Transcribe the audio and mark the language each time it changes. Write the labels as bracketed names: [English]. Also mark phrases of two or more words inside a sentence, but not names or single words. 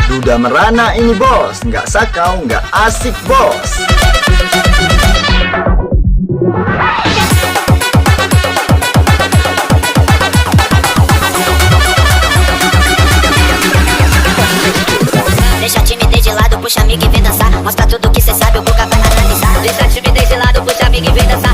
[Indonesian] Duda merana ini bos, nggak sakau, nggak asik bos. [Portuguese] Deixa a timidez de lado, puxa amigo e vem dançar. Mostra tudo que cê sabe, o Boca vai analisar. Deixa a timidez de lado, puxa amigo e vem dançar.